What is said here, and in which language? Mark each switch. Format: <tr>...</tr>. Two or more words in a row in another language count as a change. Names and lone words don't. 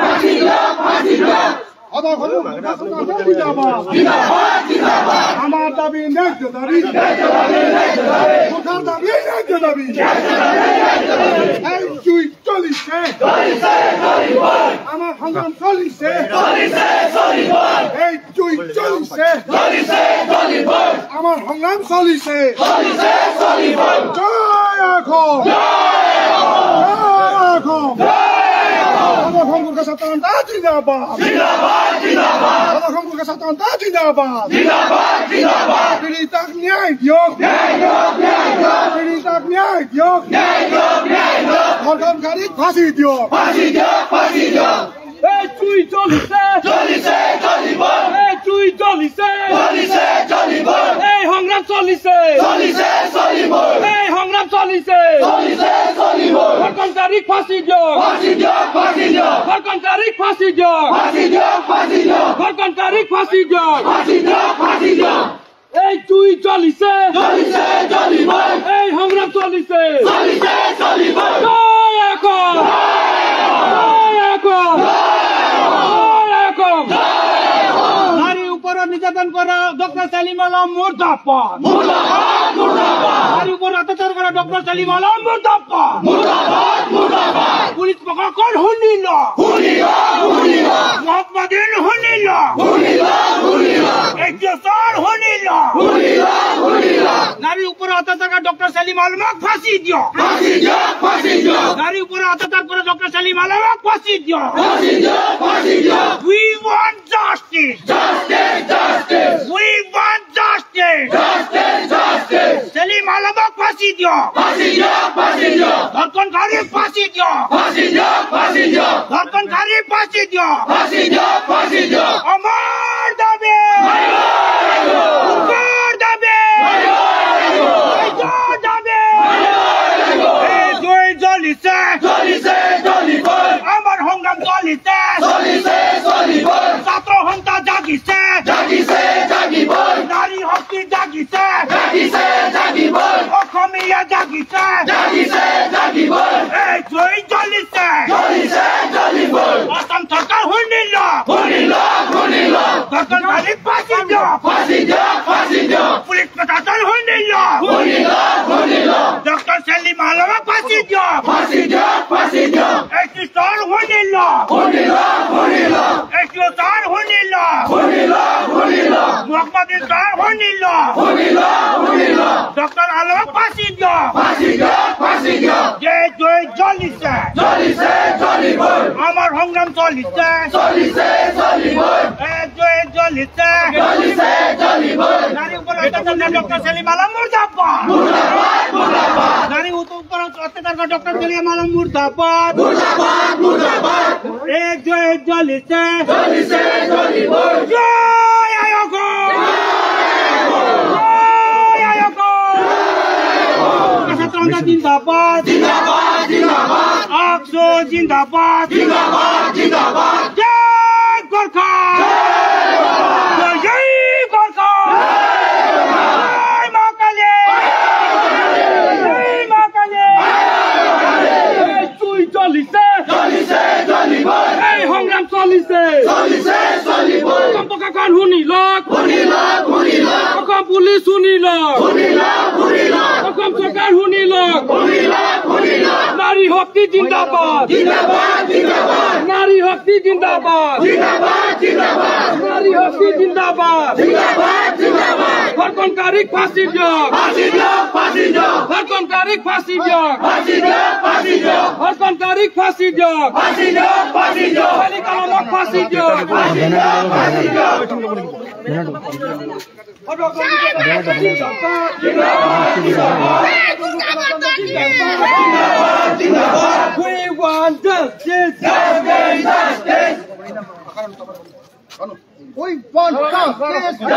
<as>আমার দাবি ন্যায্য দাবি দাবি ন্যায্য দাবি এই দুই চলিছে আমার সংগ্রাম চলিছে এই দুই চলিছে আমার সংগ্রাম চলিছে জয় এখন পীড়িতাক ন্যায় দিয়ক পীড়িতাক ন্যায় দিয়ক ধর্ষণকারীক ফাঁসি দিয়ক এই তুই চলিছে চলিছে চলিব এই তুই চলিছে চলিছে চলিব এই সংগ্রাম চলিছে চলিছে চলিব এই সংগ্রাম চলিছে চলিছে চলিব ১৫ তারিখ ফাঁসি দিও ফাঁসি দিও ফাঁসি দিও ১৫ তারিখ ফাঁসি দিও ফাঁসি দিও ফাঁসি দিও ১৫ তারিখ ফাঁসি দিও ফাঁসি দিও ফাঁসি দিও এই তুই চলিছে চলিছে চলিব এই সংগ্রাম চলিছে চলিছে চলিব জয় এখন নারী উপর নির্যাতন করা ডক্টর সেলিম আলম মুর্দাবাদ নারী উপর অত্যাচার করা ডক্টর সেলিম আলম মুর্দাবাদ পুলিশ প্রশাসন শুনিল মোহাম্মদিন শুনিল শুনিল নারী উপর অত্যাচার করা ডক্টর সেলিম আলমক ফাঁসি দিও নারী উপর অত্যাচার করা ডক্টর সেলিম আলমক ফাঁসি দিও</as> <en>We want justice. We want justice.</en> <as>সেলিম আলমক ফাঁসি দিও ধর্ষণকারী ফাঁসি দিও ধর্ষণকারী ফাঁসি দিও আমার দাবি আমার সংগ্রাম চলিছে ছাত্র সন্থা জাগিছে নারী শক্তি জাগিছে অসমীয়া জাগিছে এই জয় চলিছে অসম চৰকাৰ শুনিল ধৰ্ষণকাৰীক ফাঁসি দিও পুলিচ প্ৰশাসন শুনিল ডক্টৰ সেলিম আলমক ফাঁসি দিও এই কিশোৰ শুনিল এই কিশোৰ শুনিল মোহাম্মদিন শুনিল ডক্টর আলমক ফাঁসি দিও যে জয় চলিছে আমার সংগ্রাম চলিছে চলিছে নারী উপর অত্যাচার ডক্টর সেলিম আলম মুর্দাবাদ নারী উপর অত্যাচার ডক্টর সেলিম আলম মুর্দাবাদ জয় চলিছে জয় আয়োগ জিন্দাবাদ আকশো জিন্দাবাদ জয় গোর্খা জয় গোর্খা জয় মা কালী জয় মা কালী চুই চলিছে এই সংগ্রাম চলিছে পতাকাখন শুনিল অসম পুলিচ শুনিল অসম চৰকাৰ শুনিল নারী শক্তি জিন্দাবাদ নারী শক্তি জিন্দাবাদ নারী শক্তি জিন্দাবাদ ধর্ষণকারীক ফাঁসি দিয়ক ধর্ষণকারীক ফাঁসি দিয়ক ধর্ষণকারীক ফাঁসি দিয়ক খালিক আলমক ফাঁসি দিয়ক</as> <en>We want justice. We want justice.</en>